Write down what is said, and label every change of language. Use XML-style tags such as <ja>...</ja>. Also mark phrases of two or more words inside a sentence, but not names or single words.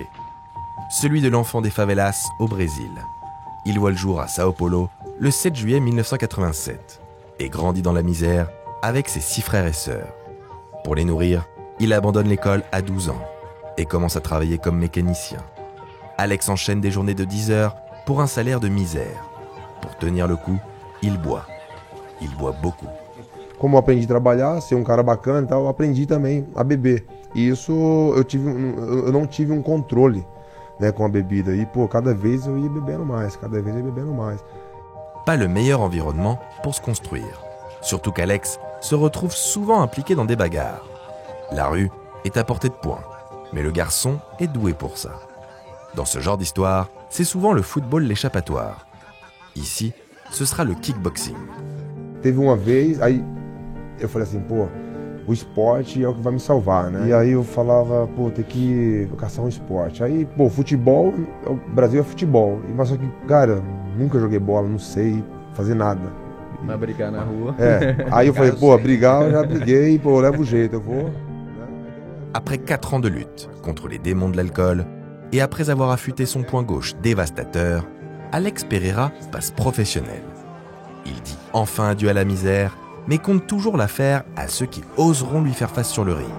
<fr>Celui de l'enfant des favelas au Brésil. Il voit le jour à Sao Paulo le 7 juillet 1987 et grandit dans la misère avec ses 6 frères et sœurs. Pour les nourrir, il abandonne l'école à 12 ans et commence à travailler comme mécanicien. Alex enchaîne des journées de 10 heures pour un salaire de misère. Pour tenir le coup, il boit. Il boit beaucoup.</fr> <pt>Como eu aprendi a trabalhar, ser cara bacana e tal, eu aprendi também a beber. E isso eu não tive controle, né, com a bebida. E cada vez eu ia bebendo mais, cada vez eu ia bebendo mais.</pt> <fr>Pas le meilleur environnement pour se construire. Surtout qu'Alex se retrouve souvent impliqué dans des bagarres. La rue est à portée de poing, mais le garçon est doué pour ça. Dans ce genre d'histoire, c'est souvent le football l'échappatoire. Ici, ce sera le kickboxing.</fr> <pt>Teve uma vez, aí eu falei assim, o esporte é o que vai me salvar, né? E aí eu falava, tem que caçar um esporte. Aí, futebol, o Brasil é futebol. Mas só que, cara, nunca joguei bola, não sei fazer nada. Vai brigar na rua. Aí eu falei, brigar, eu já briguei, eu levo jeito, eu vou.</pt> <fr>Après 4 ans de lutte contre les démons de l'alcool et après avoir affûté son poing gauche dévastateur, Alex Pereira passe professionnel. Il dit enfin adieu à la misère, mais compte toujours la faire à ceux qui oseront lui faire face sur le ring.</fr>